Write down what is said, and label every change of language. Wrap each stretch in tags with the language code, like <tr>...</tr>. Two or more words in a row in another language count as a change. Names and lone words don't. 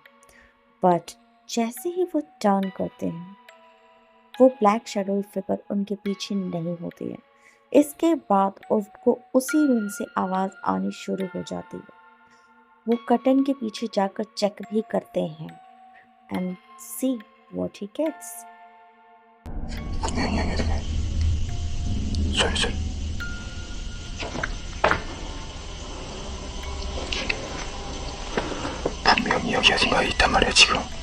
<hi>बट जैसे ही वो टर्न करते हैं, वो</hi> <en>black shadow figure</en> <hi>उनके पीछे नहीं होती है। इसके बाद उनको उसी रूम से आवाज़ आनी शुरू हो जाती है। वो कर्टन के पीछे जाकर चेक भी करते हैं</hi> <en>and see what he gets.</en> <ko>분명히 여기 소리. 분명히 여기 어딘가에 있단 말이야 지금.</ko>